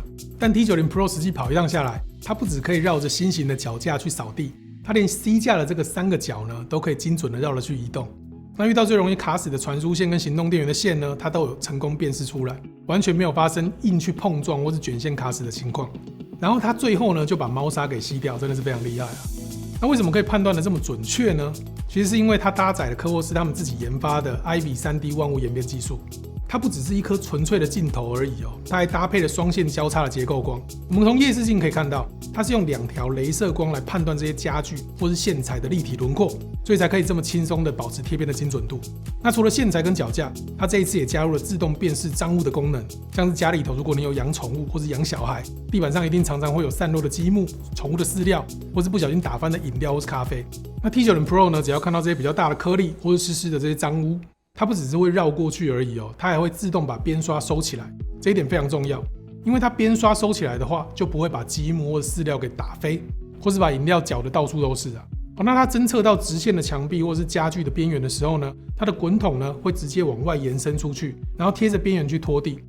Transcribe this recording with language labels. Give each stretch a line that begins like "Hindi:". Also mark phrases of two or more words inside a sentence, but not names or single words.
Chinese: 但 T90 Pro 實際跑一趟下來，它不只可以繞着新型的腳架去掃地，它連 C 架的這個3個角呢，都可以精準的繞着去移動。那遇到最容易卡死的傳輸線跟行動電源的線呢，它都有成功辨識出來，完全沒有發生硬去碰撞或是捲線卡死的情況。然後它最後呢就把貓砂給吸掉，真的是非常厲害啊！那為什麼可以判斷的這麼準確呢？其實是因為它搭載了科沃斯他們自己研發的 IVY 3D 萬物演變技術。它不只是一顆純粹的鏡頭而已哦，它還搭配了雙線交叉的結構光。我們從夜視鏡可以看到，它是用2條雷射光來判斷這些家具或是線材的立體輪廓，所以才可以這麼輕鬆的保持貼邊的精準度。那除了線材跟腳架，它這一次也加入了自動辨識髒物的功能，像是家裡頭如果你有養寵物或是養小孩，地板上一定常常會有散落的積木、寵物的飼料，或是不小心打翻的飲料或是咖啡。那 T90 Pro 呢，只要看到這些比較大的顆粒或是濕濕的這些髒污，它不只是會繞過去而已哦，它還會自動把邊刷收起來，這一點非常重要，因為它邊刷收起來的話，就不會把積木或者飼料給打飛，或是把飲料攪得到處都是啊。那它偵測到直線的牆壁或是家具的邊緣的時候呢，它的滾筒呢會直接往外延伸出去，然後貼着邊緣去拖地。